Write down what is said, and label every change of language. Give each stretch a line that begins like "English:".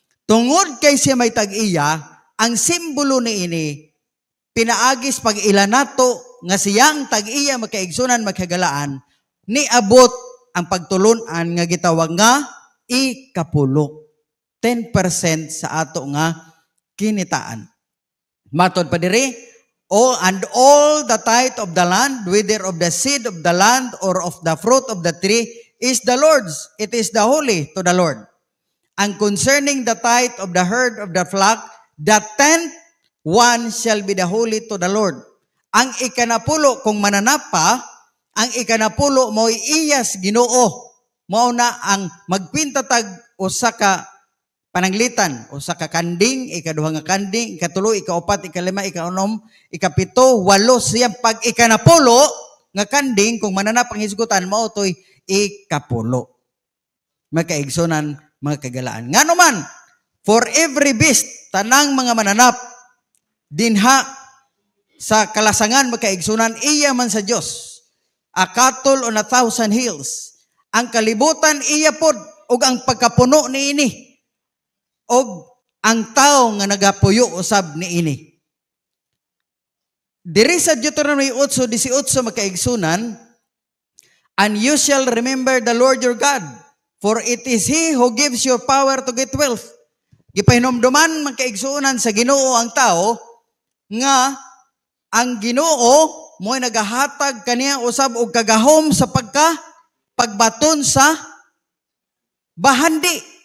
Cebuano: Tungod kay siya may tag-iya, ang simbolo niini pinaagis pag ila nato nga siyang tag-iya magkaigsunan magkagalaan niabot ang pagtulunan nga gitawag nga ikapulo. 10% sa ato nga kinitaan. Matod pa diri,
English: and all the tithe of the land, whether of the seed of the land or of the fruit of the tree, is the Lord's. It is the holy to the Lord. And concerning the tithe of the herd of the flock, the 10th one shall be the holy to the Lord.
Cebuano: Ang ikanapulo, kung mananapa, ang ikanapulo mo iyas Ginoo. Mao na ang magpintatag usa ka pananglitan, usa ka kanding, ikaduha nga kanding, ikatulo, ikaupat, ikalima, ikaunom, ikapito, walo, siyang pag ikanapulo nga kanding, kung mananap ang hisgutan, mao to'y ikapulo. Magkaigsunan, mga kagalaan. Nga naman,
English: for every beast,
Cebuano: tanang mga mananap, dinha sa kalasangan magkaigsunan, iya man sa Diyos.
English: A cattle on 1,000 hills.
Cebuano: Ang kalibutan iya pod, ug ang pagkapuno niini. Og ang tao nga nagapuyo usab niini. Diri sa Deuteronomy 8:18 magkaigsunan,
English: and you shall remember the Lord your God, for it is He who gives you power to get wealth.
Cebuano: Gipahinomduman magkaigsunan sa Ginoo ang tao nga ang Ginoo mo'y nagahatag kaniya usab og kagahom sa pagbaton sa bahandi.